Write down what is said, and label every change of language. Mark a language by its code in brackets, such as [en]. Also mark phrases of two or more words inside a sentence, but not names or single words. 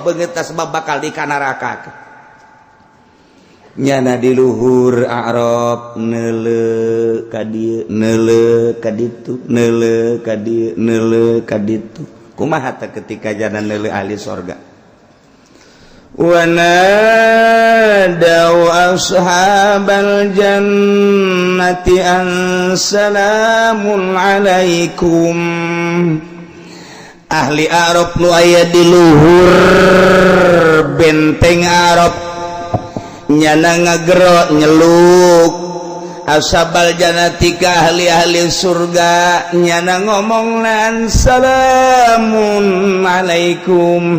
[su] beungeutna sebab bakal di neraka nyana di luhur A'raf neuleuh ka dieu neuleuh ka ditu neuleuh ka dieu neuleuh ka ditu kumaha teh ketika jalan neuleuh ahli surga [ar] ونادوا أصحاب الجنة أن سلام عليكم. [su] Ahli Arab nu aya di luhur benteng Arab nyana ngagero nyeluk [ar] أصحاب الجنة [su] ka ahli-ahli surga nyana ngomongnan [ar] سلام عليكم.